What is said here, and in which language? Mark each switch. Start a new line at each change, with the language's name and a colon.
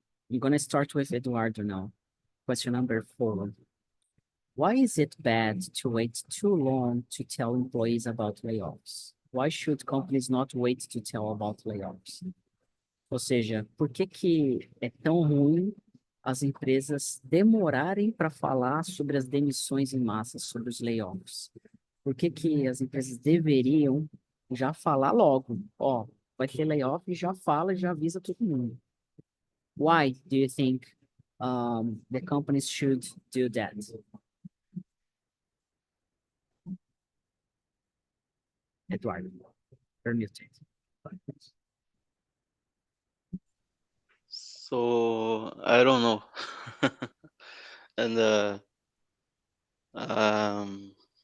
English: I'm gonna start with Eduardo now. Question number 4. Why is it bad to wait too long to tell employees about layoffs? Why should companies not wait to tell about layoffs?
Portuguese: Ou seja, por que que é tão ruim as empresas demorarem para falar sobre as demissões em massa, sobre os layoffs? Por que que as empresas deveriam já falar logo? Ó, vai ter layoff, e já fala, e já avisa todo mundo.
English: Why do you think the companies should do that? Eduardo, you're muted. So I don't know. And um,